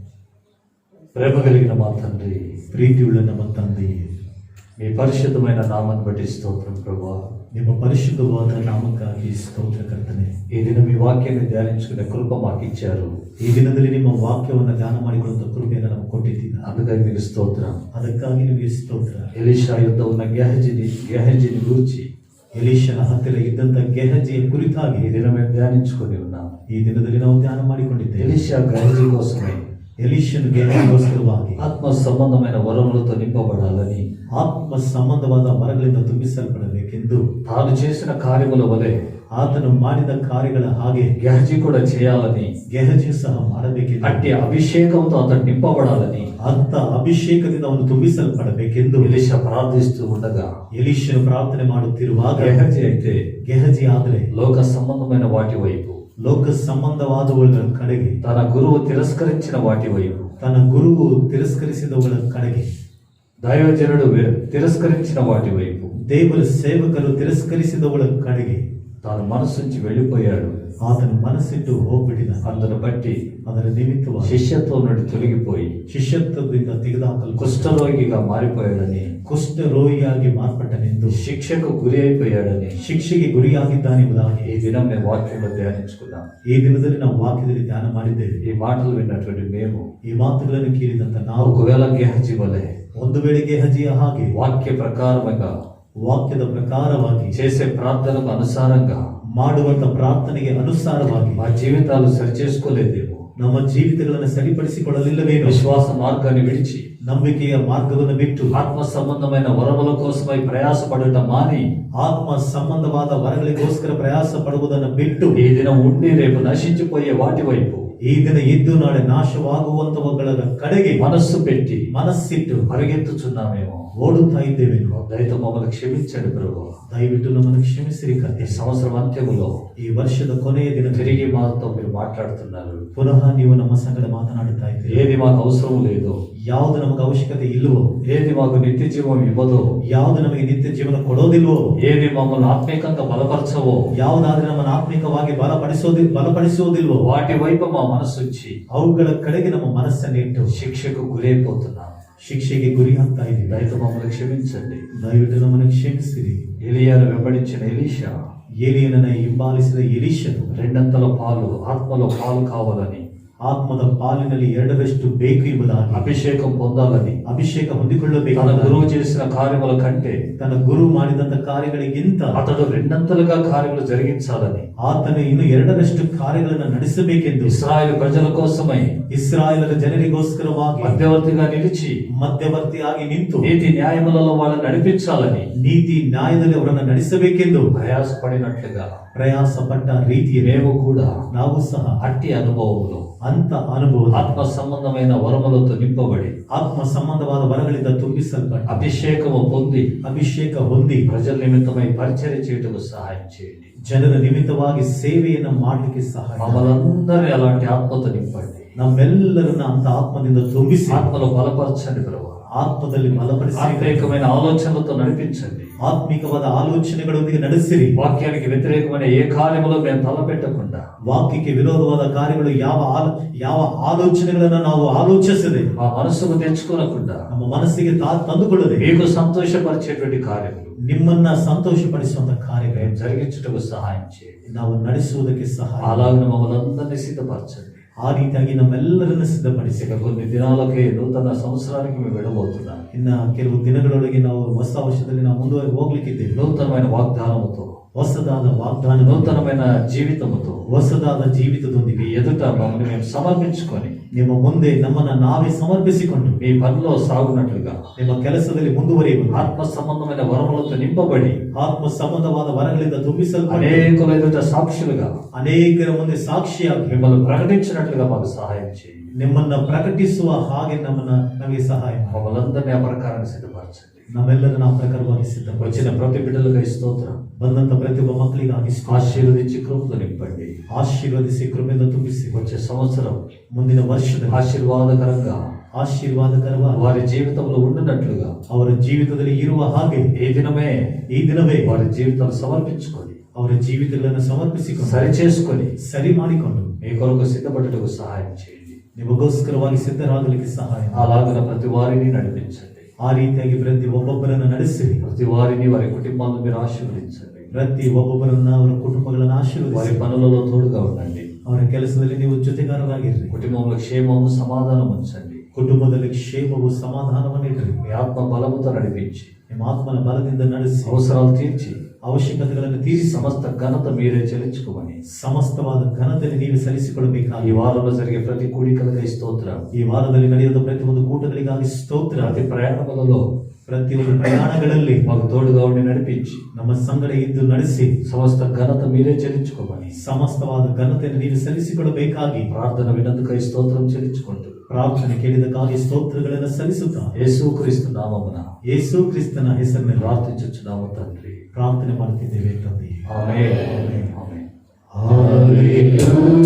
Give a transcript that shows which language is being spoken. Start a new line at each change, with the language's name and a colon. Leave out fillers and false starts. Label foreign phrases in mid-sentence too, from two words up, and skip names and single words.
Telugu: ప్రేమ కలిగిన మా తండ్రి,
Kannada: ಪ್ರೀತಿ ಉಳ್ಳ ನಮ್ಮ ತಂದೆ,
Telugu: మీ పరిశుద్ధమైన నామాన్ని బట్టి స్తోత్రం ప్రభా.
Kannada: ನಿಮ್ಮ ಪರಿಶುದ್ಧವಾದ ನಾಮಕ್ಕಾಗಿ ಸ್ತೋತ್ರ ಕರ್ತನೆ.
Telugu: ఈ దినం మీ వాక్యాన్ని ధ్యానించుకునే కృప మాకు ఇచ్చారు.
Kannada: ಈ ದಿನದಲ್ಲಿ ನಿಮ್ಮ ವಾಕ್ಯವನ್ನು ಧ್ಯಾನ ಮಾಡಿಕೊಳ್ಳುವಂತ ಕೃಪೆಯನ್ನು ನಮಗೆ ಕೊಟ್ಟಿದ್ದೀರಾ.
Telugu: అందుకని మీకు స్తోత్రం.
Kannada: ಅದಕ್ಕಾಗಿ ನಿಮಗೆ ಸ್ತೋತ್ರ.
Telugu: ఎలీషా యుద్ధ ఉన్న గెహజీని గూర్చి
Kannada: ಎಲೀಷನ ಹತ್ತಿರ ಇದ್ದಂತ ಗೆಹಜಿಯ ಕುರಿತಾಗಿ
Telugu: ఈ దినం మేము ధ్యానించుకొని ఉన్నాం.
Kannada: ಈ ದಿನದಲ್ಲಿ ನಾವು ಧ್ಯಾನ ಮಾಡಿಕೊಂಡಿದ್ದೇವೆ.
Telugu: ఎలీషా గెహజీ కోసమే
Kannada: ಎಲೀಷನು ಗೆಹಜಿಗೋಸ್ಕರವಾಗಿ
Telugu: ఆత్మ సంబంధమైన వరములతో నింపబడాలని,
Kannada: ಆತ್ಮ ಸಂಬಂಧವಾದ ವರಗಳಿಂದ ತುಂಬಿಸಲ್ಪಡಬೇಕೆಂದು
Telugu: తాను చేసిన కార్యముల వలె
Kannada: ಆತನು ಮಾಡಿದ ಕಾರ್ಯಗಳ ಹಾಗೆ
Telugu: గెహజీ కూడా చేయాలని,
Kannada: ಗೆಹಜಿ ಸಹ ಮಾಡಬೇಕೆಂದು,
Telugu: అట్టి అభిషేకంతో అతను నింపబడాలని
Kannada: ಅಂತ ಅಭಿಷೇಕದಿಂದ ಅವನು ತುಂಬಿಸಲ್ಪಡಬೇಕೆಂದು
Telugu: ఎలీషా ప్రార్థిస్తూ ఉండగా,
Kannada: ಎಲೀಷನು ಪ್ರಾರ್ಥನೆ ಮಾಡುತ್ತಿರುವಾಗ
Telugu: గెహజీ అయితే
Kannada: ಗೆಹಜಿ ಆದರೆ
Telugu: లోక సంబంధమైన వాటి వైపు,
Kannada: ಲೋಕ ಸಂಬಂಧವಾದವುಗಳ ಕಡೆಗೆ,
Telugu: తన గురువు తిరస్కరించిన వాటి వైపు,
Kannada: ತನ್ನ ಗುರುವು ತಿರಸ್ಕರಿಸಿದವುಗಳ ಕಡೆಗೆ,
Telugu: దైవజనుడు తిరస్కరించిన వాటి వైపు
Kannada: ದೇವರ ಸೇವಕರು ತಿರಸ್ಕರಿಸಿದವುಗಳ ಕಡೆಗೆ
Telugu: తాను మనసు నుంచి వెళ్ళిపోయాడు.
Kannada: ಆತನು ಮನಸ್ಸಿಟ್ಟು ಹೋಗ್ಬಿಟ್ಟಿದ.
Telugu: అందును బట్టి
Kannada: ಅದರ ನಿಮಿತ್ತವಾಗಿ
Telugu: శిష్యత్వం నుండి తొలగిపోయి
Kannada: ಶಿಷ್ಯತ್ವದಿಂದ ತೆಗೆದುಹಾಕಲು
Telugu: కుష్ఠరోగిగా మారిపోయాడని,
Kannada: ಕುಷ್ಠ ರೋಗಿಯಾಗಿ ಮಾರ್ಪಟ್ಟನೆಂದು,
Telugu: శిక్షకు గురి అయిపోయాడని
Kannada: ಶಿಕ್ಷೆಗೆ ಗುರಿಯಾಗಿದ್ದಾನೆಂಬುದಾಗಿ
Telugu: ఈ దినం మేము వాక్యంలో ధ్యానించుకున్నాం.
Kannada: ಈ ದಿನದಲ್ಲಿ ನಾವು ವಾಕ್ಯದಲ್ಲಿ ಧ್ಯಾನ ಮಾಡಿದ್ದೇವೆ.
Telugu: ఈ మాటలు విన్నటువంటి మేము
Kannada: ಈ మాటಗಳನ್ನು ಕೇಳಿದಂತ ನಾವು
Telugu: ఒకవేళ గెహజీ వలె
Kannada: ಒಂದು ವೇಳೆ ಗೆಹಜಿಯ ಹಾಗೆ
Telugu: వాక్య ప్రకారముగా
Kannada: ವಾಕ್ಯದ ಪ್ರಕಾರವಾಗಿ
Telugu: చేసే ప్రార్థనకు అనుసారంగా
Kannada: ಮಾಡುವಂತ ಪ್ರಾರ್ಥನೆಗೆ ಅನುಸಾರವಾಗಿ
Telugu: మా జీవితాలు సరిచేసుకోలేదేమో,
Kannada: ನಮ್ಮ ಜೀವಿತಗಳನ್ನು ಸರಿಪಡಿಸಿಕೊಳ್ಳಲಿಲ್ಲವೇನೋ,
Telugu: విశ్వాస మార్గాన్ని విడిచి
Kannada: ನಂಬಿಕೆಯ ಮಾರ್ಗವನ್ನು ಬಿಟ್ಟು
Telugu: ఆత్మ సంబంధమైన వరముల కోసమై ప్రయాసపడట మాని
Kannada: ಆತ್ಮ ಸಂಬಂಧವಾದ ವರಗಳಿಗೋಸ್ಕರ ಪ್ರಯಾಸ ಪಡುವುದನ್ನು ಬಿಟ್ಟು
Telugu: ఈ దినం ఉండి రేపు నశించిపోయే వాటి వైపు
Kannada: ಈ ದಿನ ಇದ್ದು ನಾಳೆ ನಾಶವಾಗುವಂತವುಗಳ ಕಡೆಗೆ
Telugu: మనస్సు పెట్టి
Kannada: ಮನಸ್ಸಿಟ್ಟು
Telugu: పరిగెత్తుచున్నామేమో.
Kannada: ಓಡುತ್ತಾ ಇದ್ದೇವೇನೋ.
Telugu: దయతో మమ్మల్ని క్షమించండి ప్రభు.
Kannada: ದಯವಿಟ್ಟು ನಮ್ಮನ್ನು ಕ್ಷಮಿಸಿರಿ
Telugu: ఈ
Kannada: ಕರ್ತನೆ.
Telugu: సంవత్సరం అంత్యములో
Kannada: ಈ ವರ್ಷದ ಕೊನೆಯ ದಿನ
Telugu: తిరిగి మాతో మీరు మాట్లాడుతున్నారు.
Kannada: ಪುನಃ ನೀವು ನಮ್ಮ ಸಂಗಡ ಮಾತನಾಡುತ್ತಾ ಇದ್ದೀರಿ.
Telugu: ఏది మాకు అవసరం లేదో
Kannada: ಯಾವುದು ನಮಗೆ ಅವಶ್ಯಕತೆ ಇಲ್ವೋ,
Telugu: ఏది మాకు నిత్య జీవం ఇవ్వదో,
Kannada: ಯಾವುದು ನಮಗೆ ನಿತ್ಯ ಜೀವನ ಕೊಡೋದಿಲ್ವೋ,
Telugu: ఏది మమ్మల్ని ఆత్మీకంగా బలపరచవో,
Kannada: ಯಾವುದಾದ್ರೆ ನಮ್ಮನ್ನು ಆತ್ಮಿಕವಾಗಿ ಬಲಪಡಿಸುವುದಿಲ್ವೋ
Telugu: వాటి వైపు మా మనసు వచ్చి
Kannada: ಅವುಗಳ ಕಡೆಗೆ ನಮ್ಮ ಮನಸ್ಸನ್ನಿಟ್ಟು
Telugu: శిక్షకు గురైపోతున్నాం.
Kannada: ಶಿಕ್ಷೆಗೆ ಗುರಿ ಆಗ್ತಾ ಇದ್ದೀವಿ.
Telugu: దయతో మమ్మల్ని క్షమించండి.
Kannada: ದಯವಿಟ್ಟು ನಮ್ಮನ್ನು ಕ್ಷಮಿಸಿರಿ.
Telugu: ఎలియాను వెంబడించిన ఎలీషా
Kannada: ಏಲಿಯನನ್ನ ಹಿಂಬಾಲಿಸಿದ ಎಲೀಷನು
Telugu: రెండంతల పాలు, ఆత్మలో పాలు కావాలని,
Kannada: ಆತ್ಮದ ಪಾಲಿನಲ್ಲಿ 2ರಷ್ಟು ಬೇಕು ಎಂಬುದಾಗಿ,
Telugu: అభిషేకం పొందాలని,
Kannada: ಅಭಿಷೇಕ
Telugu: తన
Kannada: ಹೊಂದಿಕೊಳ್ಳಬೇಕು,
Telugu: గురువు చేసిన కార్యముల కంటే
Kannada: ತನ್ನ ಗುರು ಮಾಡಿದಂತ ಕಾರ್ಯಗಳಿಗಿಂತ
Telugu: అతడు రెండంతలుగా కార్యములు జరిగించాలని,
Kannada: ಆತನು ಇನ್ನು 2ರಷ್ಟು ಕಾರ್ಯಗಳನ್ನು ನಡೆಸಬೇಕೆಂದು
Telugu: ఇశ్రాయేలు ప్రజల కోసమై
Kannada: ಇಸ್ರಾಯೇಲರ ಜನರಿಗೋಸ್ಕರವಾಗಿ
Telugu: మధ్యవర్తిగా నిలిచి
Kannada: ಮಧ್ಯವರ್ತಿಯಾಗಿ ನಿಂತು
Telugu: నీతి న్యాయములలో వాళ్ళని నడిపించాలని
Kannada: ನೀತಿ ನ್ಯಾಯದಲ್ಲಿ ಅವರನ್ನು ನಡೆಸಬೇಕೆಂದು
Telugu: ప్రయాసపడినట్లుగా
Kannada: ಪ್ರಯಾಸ ಪಟ್ಟ ರೀತಿಯಲ್ಲಿ
Telugu: మేము కూడా
Kannada: ನಾವು ಸಹ
Telugu: అట్టి అనుభవంలో
Kannada: ಅಂತ ಅನುಭವ
Telugu: ఆత్మ సంబంధమైన వరములతో నింపబడి
Kannada: ಆತ್ಮ ಸಂಬಂಧವಾದ ವರಗಳಿಂದ ತುಂಬಿಸಲ್ಪಟ್ಟ
Telugu: అభిషేకము పొంది
Kannada: ಅಭಿಷೇಕ ಹೊಂದಿ
Telugu: ప్రజల నిమిత్తమై పరిచర్య చేయుటకు సహాయం చేయండి.
Kannada: ಜನರ ನಿಮಿತ್ತವಾಗಿ ಸೇವೆಯನ್ನು ಮಾಡಲಿಕ್ಕೆ ಸಹಾಯ
Telugu: మమ్మల్ందరినీ అలాంటి ఆత్మతో నింపండి.
Kannada: ನಮ್ಮೆಲ್ಲರನ್ನ ಅಂತ ಆತ್ಮದಿಂದ ತುಂಬಿಸಿ
Telugu: ఆత్మలో బలపరచండి ప్రభు.
Kannada: ಆತ್ಮದಲ್ಲಿ ಬಲಪಡಿಸಿ
Telugu: ఆత్మీకమైన ఆలోచనలతో నడిపించండి.
Kannada: ಆತ್ಮಿಕವಾದ ಆಲೋಚನೆಗಳೊಂದಿಗೆ ನಡೆಸಿರಿ.
Telugu: వాక్యానికి వ్యతిరేకమైన ఏ కార్యములో మేము తలపెట్టకుండా,
Kannada: ವಾಕ್ಯಕ್ಕೆ ವಿರೋಧವಾದ ಕಾರ್ಯಗಳು ಯಾವ ಆಲೋಚನೆಗಳನ್ನ ನಾವು ಆಲೋಚಿಸದೆ,
Telugu: మా మనసుకు తెచ్చుకోనకుండా
Kannada: ನಮ್ಮ ಮನಸ್ಸಿಗೆ ತಂದುಕೊಳ್ಳದೆ,
Telugu: మీకు సంతోషపరిచేటువంటి కార్యములు
Kannada: ನಿಮ್ಮನ್ನ ಸಂತೋಷಪಡಿಸುವಂತ ಕಾರ್ಯಗಳು
Telugu: మేము జరిగించుటకు సహాయం చేయండి.
Kannada: ನಾವು ನಡೆಸುವುದಕ್ಕೆ ಸಹಾಯ.
Telugu: అలాగే మమ్మల్ని అందరినీ సిద్ధపరచండి.
Kannada: ಆ ರೀತಿಯಾಗಿ ನಮ್ಮೆಲ್ಲರನ್ನ ಸಿದ್ಧಪಡಿಸಿ.
Telugu: ఇక కొన్ని దినాలకే నూతన సంవత్సరానికి మేము వెళ్ళబోతున్నాం.
Kannada: ಇನ್ನ ಕೆಲವು ದಿನಗಳೊಳಗೆ ನಾವು ಹೊಸ ವರ್ಷದಲ್ಲಿ ನಾವು ಮುಂದುವರೆದು ಹೋಗ್ಲಿಕ್ಕಿದ್ದೇವೆ.
Telugu: నూతనమైన వాగ్దానముతో,
Kannada: ಹೊಸದಾದ ವಾಗ್ದಾನ,
Telugu: నూతనమైన జీవితముతో
Kannada: ಹೊಸದಾದ ಜೀವಿತದೊಂದಿಗೆ
Telugu: మీ ఎదుట మమ్మల్ని మేము సమర్పించుకొని
Kannada: ನಿಮ್ಮ ಮುಂದೆ ನಮ್ಮನ್ನ ನಾವೇ ಸಮರ್ಪಿಸಿಕೊಂಡು
Telugu: మీ పనిలో సాగునట్లుగా,
Kannada: ನಿಮ್ಮ ಕೆಲಸದಲ್ಲಿ ಮುಂದುವರಿಯುವುದು,
Telugu: ఆత్మ సంబంధమైన వరములతో నింపబడి
Kannada: ಆತ್ಮ ಸಂಬಂಧವಾದ ವರಗಳಿಂದ ತುಂಬಿಸಲ್ಪಟ್ಟು
Telugu: అనేకుల ఎదుట సాక్షులుగా
Kannada: ಅನೇಕರ ಮುಂದೆ ಸಾಕ್ಷಿಯಾಗಿ
Telugu: మిమ్మల్ని ప్రకటించినట్లుగా మాకు సహాయం చేయండి.
Kannada: ನಿಮ್ಮನ್ನ ಪ್ರಕಟಿಸುವ ಹಾಗೆ ನಮಗೆ ಸಹಾಯ ಮಾಡಿ.
Telugu: మమ్మల్ని అందరినీ ఆ ప్రకారం సిద్ధపరచండి.
Kannada: ನಮ್ಮೆಲ್ಲರನ್ನ ಆ ಪ್ರಕಾರವಾಗಿ ಸಿದ್ಧಪಡಿಸಿ.
Telugu: వచ్చిన ప్రతి బిడ్డలుగా స్తోత్రం.
Kannada: ಬಂದಂತ ಪ್ರತಿಯೊಬ್ಬ ಮಕ್ಕಳಿಗಾಗಿ
Telugu: ఆశీర్వదించి కృపతో నింపండి.
Kannada: ಆಶೀರ್ವದಿಸಿ ಕೃಪೆಯಿಂದ ತುಂಬಿಸಿ.
Telugu: వచ్చే సంవత్సరం
Kannada: ಮುಂದಿನ ವರ್ಷದಲ್ಲಿ
Telugu: ఆశీర్వాదకరంగా
Kannada: ಆಶೀರ್ವಾದಕರವಾಗಿ
Telugu: వారి జీవితంలో ఉండినట్లుగా,
Kannada: ಅವರ ಜೀವಿತದಲ್ಲಿ ಇರುವ ಹಾಗೆ
Telugu: ఈ దినమే వారి జీవితాలు సమర్పించుకొని,
Kannada: ಅವರ ಜೀವಿತಗಳನ್ನು ಸಮರ್ಪಿಸಿಕೊಂಡು
Telugu: సరి చేసుకొని
Kannada: ಸರಿ ಮಾಡಿಕೊಂಡು
Telugu: మీ కొరకు సిద్ధపడటకు సహాయం చేయండి.
Kannada: ನಿಮಗೋಸ್ಕರವಾಗಿ ಸಿದ್ಧರಾಗಲಿಕ್ಕೆ ಸಹಾಯ ಮಾಡಿ.
Telugu: అలాగన ప్రతి వారిని నడిపించండి.
Kannada: ಆ ರೀತಿಯಾಗಿ ಪ್ರತಿ ಒಬ್ಬೊಬ್ಬರನ್ನು ನಡೆಸಿರಿ.
Telugu: ప్రతి వారిని, వారి కుటుంబాలను మీరు ఆశీర్వదించండి.
Kannada: ಪ್ರತಿ ಒಬ್ಬೊಬ್ಬರನ್ನ ಅವರ ಕುಟುಂಬಗಳನ್ನು
Telugu: వారి
Kannada: ಆಶೀರ್ವದಿಸಿ.
Telugu: పనులలో తోడుగా ఉండండి.
Kannada: ಅವರ ಕೆಲಸದಲ್ಲಿ ನೀವು ಜೊತೆಗಾರರಾಗಿರ್ರಿ.
Telugu: కుటుంబంలో క్షేమము, సమాధానం ఉంచండి.
Kannada: ಕುಟುಂಬದಲ್ಲಿ ಕ್ಷೇಮವು ಸಮಾಧಾನವನ್ನಿಟ್ಟರಿ.
Telugu: మీ ఆత్మ బలముతో నడిపించి,
Kannada: ನಿಮ್ಮ ಆತ್ಮನ ಬಲದಿಂದ ನಡೆಸಿ,
Telugu: అవసరాలు తీర్చి,
Kannada: ಅವಶ್ಯಕತೆಗಳನ್ನು ತೀರಿಸಿ,
Telugu: సమస్త ఘనత మీరే చెల్లించుకోమని
Kannada: ಸಮಸ್ತವಾದ ಘನತೆಯನ್ನು ನೀವು ಸಲ್ಲಿಸಿಕೊಳ್ಳಬೇಕಾಗಿ
Telugu: ఈ వారంలో జరిగే ప్రతి కూడికలకై స్తోత్రం.
Kannada: ಈ ವಾರದಲ್ಲಿ ನಡೆಯುವ ಪ್ರತಿಯೊಂದು ಕೂಟಗಳಿಗಾಗಿ ಸ್ತೋತ್ರ.
Telugu: ప్రతి ప్రయాణములలో
Kannada: ಪ್ರತಿಯೊಂದು ಪ್ರಯಾಣಗಳಲ್ಲಿ
Telugu: మాకు తోడుగా ఉండి నడిపించి,
Kannada: ನಮ್ಮ ಸಂಗಡ ಇದ್ದು ನಡೆಸಿ,
Telugu: సమస్త ఘనత మీరే చెల్లించుకోమని
Kannada: ಸಮಸ್ತವಾದ ಘನತೆಯನ್ನು ನೀವು ಸಲ್ಲಿಸಿಕೊಳ್ಳಬೇಕಾಗಿ
Telugu: ప్రార్థన వినందుకై స్తోత్రం చెల్లించుకుంటూ,
Kannada: ಪ್ರಾರ್ಥನೆ ಕೇಳಿದಕ್ಕಾಗಿ ಸ್ತೋತ್ರಗಳನ್ನು ಸಲ್ಲಿಸುತ್ತಾ
Telugu: యేసుక్రీస్తు నామమున
Kannada: ಯೇಸು ಕ್ರಿಸ್ತನ ಹೆಸರಿನಲ್ಲಿ
Telugu: ప్రార్థించుచున్నాము తండ్రి.
Kannada: ಪ್ರಾರ್ಥನೆ ಮಾಡುತ್ತಿದ್ದೇವೆ ತಂದೆ.
Telugu: ఆమేన్. ఆమేన్. Hallelujah.